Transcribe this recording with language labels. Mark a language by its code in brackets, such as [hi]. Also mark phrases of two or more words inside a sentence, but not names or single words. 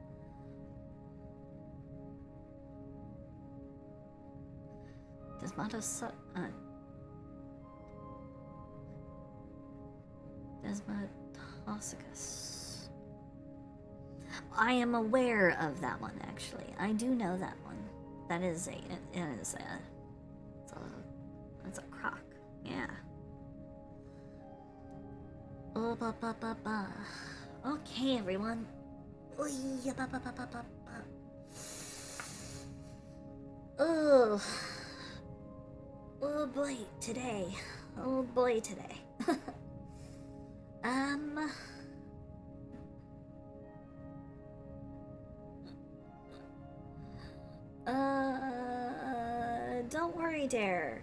[en] Desmatosuchus. I am aware of that one, actually. I do know that one. That is it's a croc, yeah. Oh, ba ba ba ba. Okay, everyone. Oh, yeah, ba ba ba ba ba ba. Oh. Oh boy, today. Oh boy, today. Don't worry, Dare.